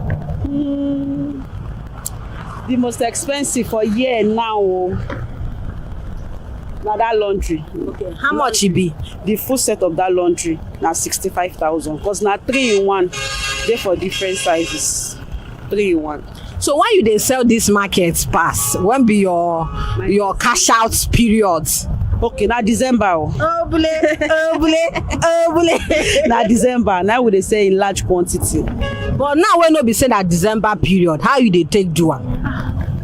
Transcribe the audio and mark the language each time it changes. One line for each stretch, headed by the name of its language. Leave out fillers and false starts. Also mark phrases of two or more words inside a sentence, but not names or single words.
Nigerian Pidgin: The most expensive for here now. Now that laundry. Okay. How much it be? The full set of that laundry now 65,000. Because now 3-in-1. They for different sizes. 3-in-1. So why you dey sell this market pass? When be your cash out periods? Okay, now December. Now December. Now we dey sell in large quantity. But now when no be say that December period, how you dey take do am?